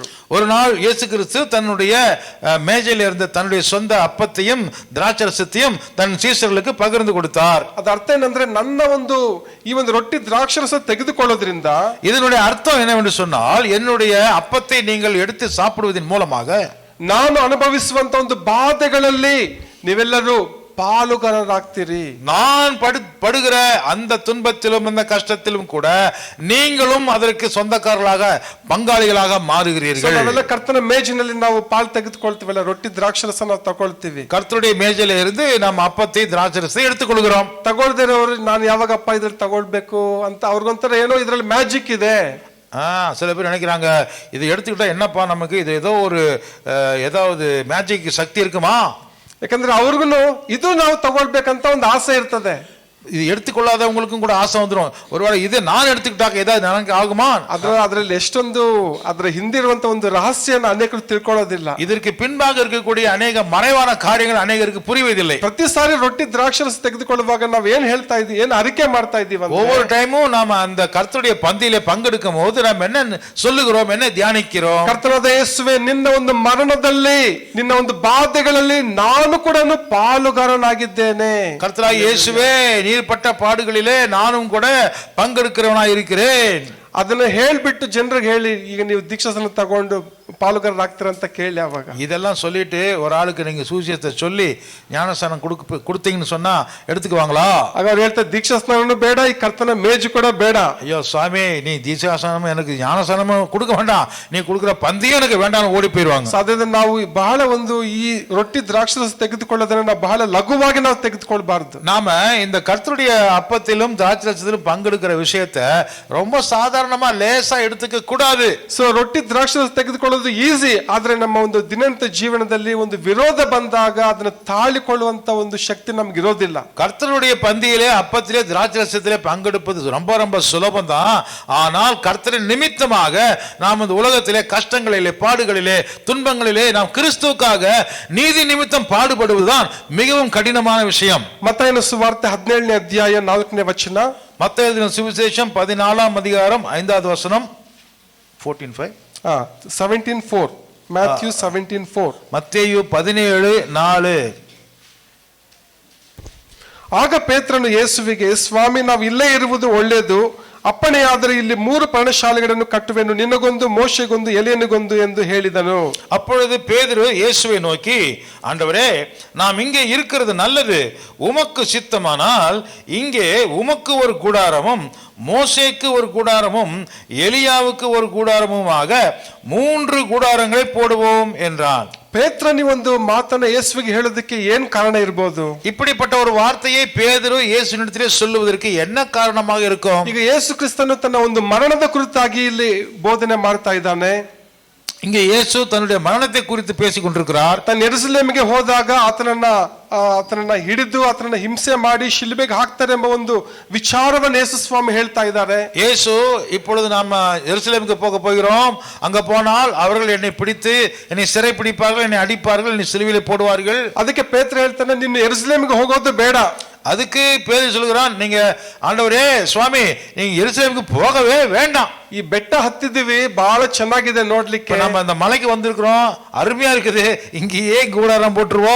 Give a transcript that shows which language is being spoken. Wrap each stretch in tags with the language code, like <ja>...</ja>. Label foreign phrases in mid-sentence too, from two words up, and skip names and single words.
<ta>ஒரு நாள் இயேசு கிறிஸ்து தன்னுடைய மேஜையில் இருந்த தன்னுடைய சொந்த அப்பத்தையும் திராட்சரசத்தையும் தன் சீஷர்களுக்கு பகிர்ந்து கொடுத்தார்.</ta> <kn>ಅದ ಅರ್ಥ ಏನಂದ್ರೆ ನನ್ನ ಈ ಒಂದು ರೊಟ್ಟಿ ದ್ರಾಕ್ಷರಸ ತೆಗೆದುಕೊಳ್ಳೋದ್ರಿಂದ</kn> <ta>இதனுடைய அர்த்தம் என்னவென்று சொன்னால், என்னுடைய அப்பத்தை நீங்கள் எடுத்து சாப்பிடுவதன் மூலமாக</ta> <kn>ನಾನು ಅನುಭವಿಸುವಂತ ಒಂದು ಬಾಧೆಗಳಲ್ಲಿ ನೀವೆಲ್ಲರೂ பாலுகாரராக்திரி.</kn> <ta>நான் படுகிற அந்த துன்பத்திலும் அந்த கஷ்டத்திலும் கூட நீங்களும் அதற்கு சொந்தக்காரர்களாக பங்காளிகளாக மாறுகிறீர்கள்.</ta> <kn>ನಾವೆಲ್ಲ ಕರ್ತನ ಮೇಜಿನಲ್ಲಿ ನಾವು ಪಾಲು ತೆಗೆದುಕೊಳ್ತೀವಲ್ಲ, ರೊಟ್ಟಿ ದ್ರಾಕ್ಷರಸ ನಾವು ತಗೊಳ್ತೀವಿ.</kn> <ta>கர்த்தருடைய மேஜையில இருந்து நம்ம அப்பத்தை திராட்சரசத்தை எடுத்துக்கொள்கிறோம்.</ta> <kn>ತಗೊಳ್ದಿರೋರು ನಾನು ಯಾವಾಗಪ್ಪ ಇದ್ರಲ್ಲಿ ತಗೊಳ್ಬೇಕು ಅಂತ ಅವ್ರಿಗೊಂಥರ ಏನೋ ಇದ್ರಲ್ಲಿ ಮ್ಯಾಜಿಕ್ ಇದೆ.</kn> <ta>சில பேர் நினைக்கிறாங்க, இது எடுத்துக்கிட்டா என்னப்பா நமக்கு இது ஏதாவது மேஜிக் சக்தி இருக்குமா?</ta> <kn>ಯಾಕಂದ್ರೆ ಅವ್ರಿಗೂ ಇದು ನಾವು ತಗೊಳ್ಬೇಕಂತ ಒಂದು ಆಸೆ ಇರ್ತದೆ.</kn> <ta>இது எடுத்துக்கொள்ளாதவங்களுக்கும் கூட ஆசை வந்துடும், ஒருவேளை இது நான் எடுத்துக்கிட்டாக்க ஏதாவது ನನಗೆ ಆಗುமா?</ta> <kn>ಅದರಲ್ಲಿ ಎಷ್ಟೊಂದು ಅದರ ಹಿಂದಿರುವಂತ ಒಂದು ರಹಸ್ಯನ ಅನೇಕರು ತಿಳ್ಕೊಳ್ಳೋದಿಲ್ಲ.</kn> <ta>இதற்கு பின்பாக இருக்கக்கூடிய ಅನೇಕ மறைவான காரியங்கள் அநேகருக்கு புரிவதில்லை.</ta> <kn>ಪ್ರತಿ ಸಾರಿ ರೊಟ್ಟಿ ದ್ರಾಕ್ಷರಸ ತೆಗೆದುಕೊಳ್ಳುವಾಗ ನಾವು ಏನ್ ಹೇಳ್ತಾ ಇದೀವಿ, ಏನ್ ಅರಿಕೆ ಮಾಡ್ತಾ ಇದೀವಿ?</kn> <ta>ஒவ்வொரு டைமும் நாம அந்த கர்த்தருடைய பந்தியிலே பங்கெடுக்கும் போது நாம் என்ன சொல்லுகிறோம், என்ன தியானிக்கிறோம்?</ta> <kn>ಕರ್ತನಾದ ಯೇಸುವೆ, ನಿನ್ನ ಒಂದು ಮರಣದಲ್ಲಿ, ನಿನ್ನ ಒಂದು ಬಾಧೆಗಳಲ್ಲಿ ನಾನು ಕೂಡ ಪಾಲುಗಾರನಾಗಿದ್ದೇನೆ.</kn> <ta>கர்த்தராகிய இயேசுவே, நீர் பட்ட பாடுகளிலே நானும் கூட பங்கெடுக்கிறவனாய் இருக்கிறேன்.</ta> <kn>ಅದನ್ನ ಹೇಳ್ಬಿಟ್ಟು ಜನರಿಗೆ ಹೇಳಿ, ಈಗ ನೀವು ದೀಕ್ಷಾಸನ ತಗೊಂಡು ಪಾಲುಗಾರರಾಗ್ತೀರ ಅಂತ ಕೇಳಿ. ಅವಾಗ</kn> <ta>இதெல்லாம் சொல்லிட்டு ஒரு ஆளுக்கு நீங்க சுவிசேஷத்தை சொல்லி ஞானஸ்நானம் கொடுத்தீங்கன்னு சொன்னா எடுத்துக்குவாங்களா?</ta> <kn>ಆಗ ಅವ್ರು ಹೇಳ್ತಾರೆ, ದೀಕ್ಷಾಸ್ನಾನೂ ಬೇಡ, ಈ ಕರ್ತನ ಮೇಜು ಕೂಡ ಬೇಡ.</kn> <ta>ஐயோ சுவாமி, நீ தீட்சாசனமும் எனக்கு ஞானஸ்நானமும் கொடுக்க வேண்டாம், நீ கொடுக்குற பந்தியும் எனக்கு வேண்டாம், ஓடி போயிடுவாங்க.</ta> <kn>ಸಾಧ್ಯತೆ ನಾವು ಬಹಳ ಈ ರೊಟ್ಟಿ ದ್ರಾಕ್ಷರಸ ತೆಗೆದುಕೊಳ್ಳೋದನ್ನ ನಾವು ಬಹಳ ಲಘುವಾಗಿ ನಾವು ತೆಗೆದುಕೊಳ್ಬಾರ್ದು.</kn> <ta>நாம இந்த கர்த்தருடைய அப்பத்திலும் திராட்சரசத்திலும் பங்கெடுக்கிற விஷயத்தை ரொம்ப சாதாரணமா லேசா எடுத்துக்க கூடாது.</ta> <kn>ಸೊ ರೊಟ್ಟಿ ದ್ರಾಕ್ಷರಸ ತೆಗೆದುಕೊಳ್ಳೋದು ಈಸಿ, ಆದ್ರೆ ನಮ್ಮ ಒಂದು ದಿನನಿತ್ಯ ಜೀವನದಲ್ಲಿ ಒಂದು ವಿರೋಧ ಬಂದಾಗ ಅದನ್ನ ತಾಳಿಕೊಳ್ಳುವಂತ ಒಂದು ಶಕ್ತಿ ನಮ್ಗೆ ಇರೋದಿಲ್ಲ.</kn> <ta>கர்த்தருடைய பந்தியிலே அப்பத்திலே திராட்சரசத்திலே பங்கெடுப்பது ரொம்ப ரொம்ப சுலபம் தான். ஆனால் கர்த்தரின் நிமித்தமாக நாம் இந்த உலகத்திலே கஷ்டங்களிலே, பாடுகளிலே, துன்பங்களிலே நாம் கிறிஸ்துவுக்காக நீதி நிமித்தம் பாடுபடுவதுதான் மிகவும் கடினமான விஷயம்.</ta> <kn>ಮತ್ತಾಯನ ಸುವಾರ್ತೆ 17ನೇ ಅಧ್ಯಾಯ 4ನೇ ವಚನ.</kn> <ta>மத்தேயு எழுதின சுவிசேஷம் 14ஆம் அதிகாரம் 5வது வசனம். 14:5. 17:4. Matthew 17:4. மத்தேயு 17:4.</ta> <kn>ಆಗ ಪೇತ್ರನು ಯೇಸುವಿಗೆ, ಸ್ವಾಮಿ, ನಾವು ಇಲ್ಲೇ ಇರುವುದು ಒಳ್ಳೆಯದು. ಅಪ್ಪಣೆಯಾದರೆ ಇಲ್ಲಿ 3 ಪರ್ಣಶಾಲೆಗಳನ್ನು ಕಟ್ಟುವೆನು, ನಿನಗೊಂದು, ಮೋಶೆಗೊಂದು, ಎಲಿಯನಿಗೊಂದು ಎಂದು ಹೇಳಿದನು.</kn> <ta>அப்பொழுது பேதுரு இயேசுவை நோக்கி, ஆண்டவரே, நாம் இங்கே இருக்கிறது நல்லது. உமக்கு சித்தமானால் இங்கே உமக்கு ஒரு கூடாரமும், மோசேக்கு ஒரு கூடாரமும், எலியாவுக்கு ஒரு கூடாரமுமாக 3 கூடாரங்களை போடுவோம் என்றான்.</ta> <kn>ಪೇತ್ರನಿ ಒಂದು ಮಾತನ್ನ ಯೇಸುವಿಗೆ ಹೇಳೋದಕ್ಕೆ ಏನ್ ಕಾರಣ ಇರಬಹುದು?</kn> <ta>இப்படிப்பட்ட ஒரு வார்த்தையை பேதுரு இயேசுவினிடத்திலே சொல்லுவதற்கு என்ன காரணமாக இருக்கும்?</ta> <kn>ಈಗ ಯೇಸು ಕ್ರಿಸ್ತನು ತನ್ನ ಒಂದು ಮರಣದ ಕುರಿತಾಗಿ ಇಲ್ಲಿ ಬೋಧನೆ ಮಾಡ್ತಾ ಇದ್ದಾನೆ.</kn> <ta>இங்கே இயேசு தன்னுடைய மரணத்தை குறித்து பேசிக் கொண்டிருக்கிறார்.</ta> <kn>ತನ್ನ ಯೆರೂಸಲೇಮಿಗೆ ಹೋದಾಗ ಆತನನ್ನ ಹಿಡಿದು ಆತನನ್ನ ಹಿಂಸೆ ಮಾಡಿ ಶಿಲುಬೆಗೆ ಹಾಕ್ತಾರೆ ಎಂಬ ಒಂದು ವಿಚಾರವನ್ನು ಯೇಸು ಸ್ವಾಮಿ ಹೇಳ್ತಾ ಇದ್ದಾರೆ.</kn> <ta>இயேசு, இப்பொழுது நாம எருசலேமுக்கு போக போகிறோம், அங்க போனால் அவர்கள் என்னை பிடித்து என்னை சிறை பிடிப்பார்கள், என்னை அடிப்பார்கள், என்னை சிலுவையிலே போடுவார்கள்.</ta> <kn>ಅದಕ್ಕೆ ಪೇತ್ರ ಹೇಳ್ತಾನೆ, ನಿನ್ನ ಯೆರೂಸಲೇಮಿಗೆ ಹೋಗೋದು ಬೇಡ.</kn> <ta>அதுக்கு பேதுரு சொல்கிறான், நீங்க ஆண்டவரே, சுவாமி, நீங்க எருசலேமுக்கு போகவே வேண்டாம்.</ta> <kn>ಈ ಬೆಟ್ಟ ಹತ್ತಿದ್ದೀವಿ, ಬಹಳ ಚೆನ್ನಾಗಿದೆ ನೋಡ್ಲಿಕ್ಕೆ,</kn> <ta>நம்ம அந்த மலைக்கு வந்திருக்கிறோம், அருமையா இருக்குது, இங்கேயே கூடாரம் போட்டுருவோம்.</ta>